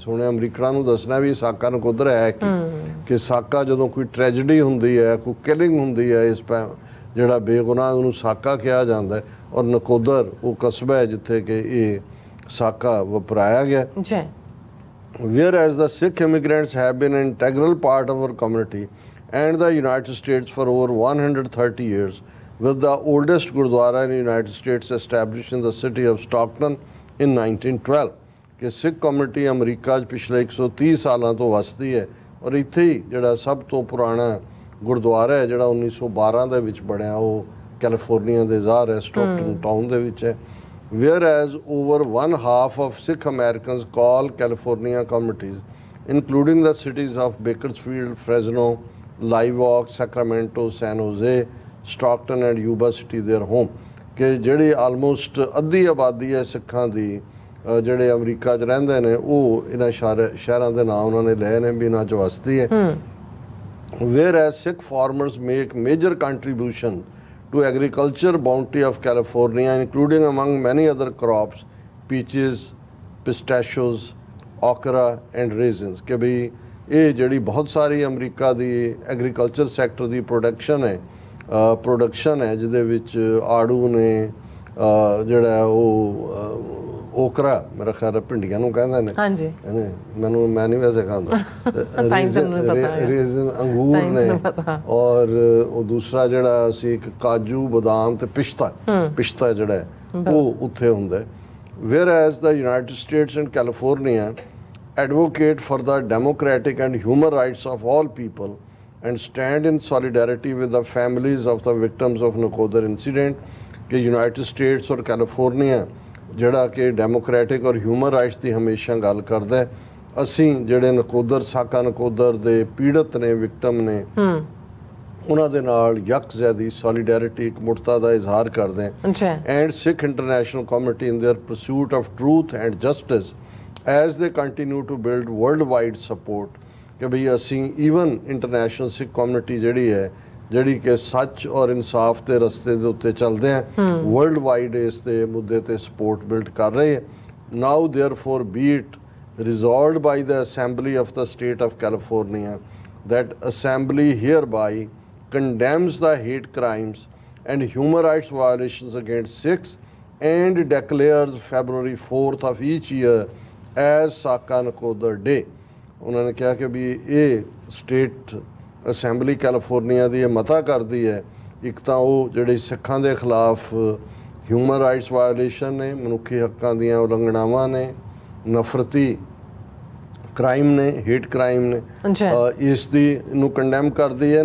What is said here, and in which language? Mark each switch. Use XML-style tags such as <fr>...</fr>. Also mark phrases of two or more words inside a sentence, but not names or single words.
<pa>ਹੁਣ ਅਮਰੀਕਨਾਂ ਨੂੰ ਦੱਸਣਾ ਵੀ ਸਾਕਾ ਨਕੋਦਰ ਹੈ ਕਿ ਸਾਕਾ ਜਦੋਂ ਕੋਈ ਟ੍ਰੈਜਡੀ ਹੁੰਦੀ ਹੈ, ਕੋਈ ਕਿਲਿੰਗ ਹੁੰਦੀ ਹੈ, ਇਸ ਜਿਹੜਾ ਬੇਗੁਨਾਹ ਉਹਨੂੰ ਸਾਕਾ ਕਿਹਾ ਜਾਂਦਾ ਹੈ ਔਰ ਨਕੋਦਰ ਉਹ ਕਸਬਾ ਹੈ ਜਿੱਥੇ ਕਿ ਇਹ ਸਾਕਾ ਵਪਰਾਇਆ ਗਿਆ।</pa> <en>Whereas the Sikh immigrants have been an integral part of our community and the United States for over 130 years, with the oldest Gurdwara in the United States established in the city of Stockton in 1912।</en> <pa>ਕਿ ਸਿੱਖ ਕਮਿਊਨਿਟੀ ਅਮਰੀਕਾ 'ਚ ਪਿਛਲੇ 130 ਸਾਲਾਂ ਤੋਂ ਵਸਦੀ ਹੈ ਔਰ ਇੱਥੇ ਹੀ ਜਿਹੜਾ ਸਭ ਤੋਂ ਪੁਰਾਣਾ ਗੁਰਦੁਆਰਾ ਹੈ ਜਿਹੜਾ 1912 ਦੇ ਵਿੱਚ ਬਣਿਆ ਉਹ ਕੈਲੀਫੋਰਨੀਆ ਦੇ ਜ਼ਾਹਰ ਹੈ ਸਟਾਕਟਨ ਟਾਊਨ ਦੇ ਵਿੱਚ ਹੈ।</pa> <en>whereas over one half of Sikh Americans call California communities, including the cities of Bakersfield, Fresno, Live Oak, Sacramento, San Jose, Stockton and Yuba City their home,</en> <pa>ਕਿ ਜਿਹੜੀ ਆਲਮੋਸਟ ਅੱਧੀ ਆਬਾਦੀ ਹੈ ਸਿੱਖਾਂ ਦੀ ਜਿਹੜੇ ਅਮਰੀਕਾ 'ਚ ਰਹਿੰਦੇ ਨੇ ਉਹ ਇਹਨਾਂ ਸ਼ਹਿਰਾਂ ਦੇ ਨਾਂ ਉਹਨਾਂ ਨੇ ਲਏ ਨੇ ਵੀ ਇਹਨਾਂ 'ਚ ਵਸਦੀ ਹੈ।</pa> <en>whereas Sikh farmers make major contribution to agriculture bounty of California, including among many other crops, peaches, pistachios, okra and raisins,</en> <pa>ਕਿ ਵੀ ਇਹ ਜਿਹੜੀ ਬਹੁਤ ਸਾਰੀ ਅਮਰੀਕਾ ਦੀ ਐਗਰੀਕਲਚਰ ਸੈਕਟਰ ਦੀ ਪ੍ਰੋਡਕਸ਼ਨ ਹੈ ਜਿਹਦੇ ਵਿੱਚ ਆੜੂ ਨੇ ਜਿਹੜਾ ਉਹ ਓਕਰਾ ਮੇਰਾ ਖਿਆਲ ਭਿੰਡੀਆਂ ਨੂੰ ਕਹਿੰਦੇ ਨੇ ਹਾਂਜੀ ਮੈਂ ਨਹੀਂ ਵੈਸੇ ਖਾਂਦਾ ਰੇਜ਼ਨ ਅੰਗੂਰ ਨੇ ਔਰ ਉਹ ਦੂਸਰਾ ਜਿਹੜਾ ਸੀ ਇੱਕ ਕਾਜੂ ਬਦਾਮ ਤੇ ਪਿਸਤਾ ਜਿਹੜਾ ਉਹ ਉੱਥੇ ਹੁੰਦਾ।</pa> <en>whereas the United States and California advocate for the democratic and human rights of all people and stand in solidarity with the families of the victims of Nakoder incident, कि United States और California</en> <pa>ਜਿਹੜਾ ਕਿ ਡੈਮੋਕ੍ਰੈਟਿਕ ਔਰ ਹਿਊਮਨ ਰਾਈਟਸ ਦੀ ਹਮੇਸ਼ਾ ਗੱਲ ਕਰਦਾ। ਅਸੀਂ ਜਿਹੜੇ ਨਕੋਦਰ ਸਾਕਾ ਨਕੋਦਰ ਦੇ ਪੀੜਤ ਨੇ ਵਿਕਟਮ ਨੇ ਉਹਨਾਂ ਦੇ ਨਾਲ ਯਕਜ਼ਹਿਦੀ ਸੋਲੀਡੈਰਿਟੀ ਇਕਮੁੱਠਤਾ ਦਾ ਇਜ਼ਹਾਰ ਕਰਦੇ ਹਾਂ।</pa> <en>and Sikh international community in their pursuit of truth and justice as they continue to build worldwide support,</en> <pa>ਕਿ ਬਈ ਅਸੀਂ ਈਵਨ</pa> <en>international Sikh community</en> <pa>ਜਿਹੜੀ ਹੈ ਜਿਹੜੀ ਕਿ ਸੱਚ ਔਰ ਇਨਸਾਫ ਦੇ ਰਸਤੇ ਦੇ ਉੱਤੇ ਚੱਲਦੇ ਆ</pa> <en>worldwide</en> <pa>ਇਸ ਦੇ ਮੁੱਦੇ ਤੇ</pa> <en>support build</en> <pa>ਕਰ ਰਹੇ ਹੈ।</pa> <en>now therefore be it resolved by the Assembly of the State of California that Assembly hereby condemns the hate crimes and human rights violations against Sikhs and declares February 4th of each year as Saka Nakoder Day।</en> <pa>ਉਹਨਾਂ ਨੇ ਕਿਹਾ ਕਿ ਵੀ ਇਹ</pa> <en>state assembly</en> <pa>ਕੈਲੀਫੋਰਨੀਆ ਦੀ ਇਹ ਮਤਾ ਕਰਦੀ ਹੈ ਇੱਕ ਤਾਂ ਉਹ ਜਿਹੜੇ ਸਿੱਖਾਂ ਦੇ ਖਿਲਾਫ</pa> <en>human rights violation</en> <pa>ਨੇ, ਮਨੁੱਖੀ ਹੱਕਾਂ ਦੀਆਂ ਉਲੰਘਣਾਵਾਂ ਨੇ, ਨਫ਼ਰਤੀ ਕ੍ਰਾਈਮ ਨੇ,</pa> <en>hate crime</en> <pa>ਨੇ, ਇਸ ਦੀ ਨੂੰ ਕੰਡੈਮ ਕਰਦੀ ਹੈ।</pa>